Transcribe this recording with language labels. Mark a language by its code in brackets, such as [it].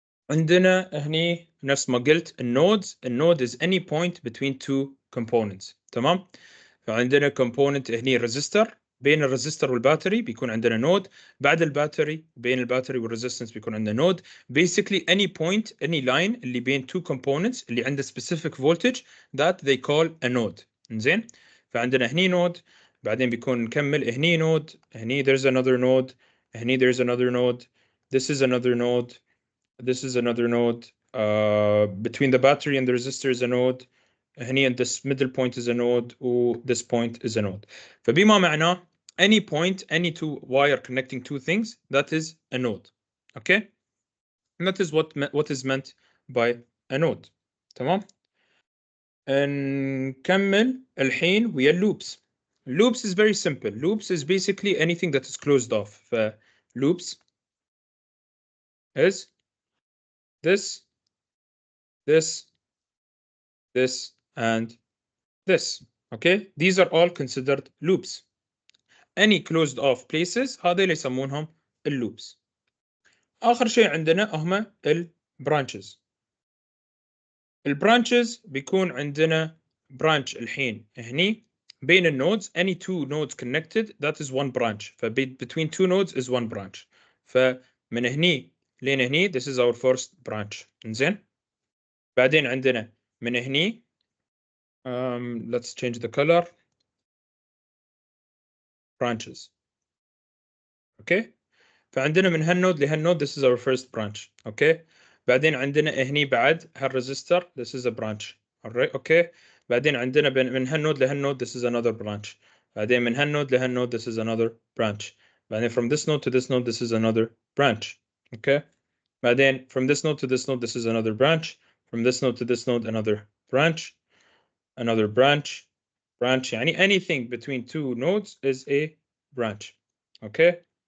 [ar] عندنا هني نفس ما قلت النود [en] is any point between two components. [ar] تمام. فعندنا component هني resistor، بين الريزستور والباتري بيكون عندنا نود، بعد الباتري بين الباتري والريزستنس بيكون عندنا نود. [en] basically any point any line اللي بين two components [ar] اللي عنده [en] specific voltage that they call a node. [ar] زين. فعندنا هني نود، بعدين بيكون نكمل هني نود، هني [en] there's another node، هني there's another node، this is another node، this is another node. Between the battery and the resistor is a node. هني and this middle point is a node و this point is a node. [ar] فبما معناه [en] any point, any two wire connecting two things, that is a node. Okay? And that is what is meant by a node. [ar] تمام؟ نكمل الحين ويا loops. [en] Loops is very simple. Loops is basically anything that is closed off. Loops is this, and this. Okay, these are all considered loops. Any closed off places [ar] هذا اللي يسمونهم اللوبس. آخر شيء عندنا هما البرانشز. البرانشز بيكون عندنا branch الحين هني بين النودز [en] any two nodes connected that is one branch. between two nodes is one branch. [ar] فمن هني لين هني [en] this is our first branch. [ar] إنزين. بعدين عندنا من هني [en] let's change the color. branches. Okay. [ar] فعندنا من هالنود لهالنود [en] this is our first branch. Okay. [ar] بعدين عندنا هني بعد هالريزستور [en] this is a branch. alright. Okay. [ar] بعدين عندنا من هالنود لهالنود [en] this is another branch. [ar] بعدين من هالنود لهالنود [en] this is another branch. بعدين from this node to this node this is another branch. Okay. بعدين from this node to this node this is another branch. From this node to this node another branch. Another branch. Branch يعني anything between two nodes is a branch. Okay.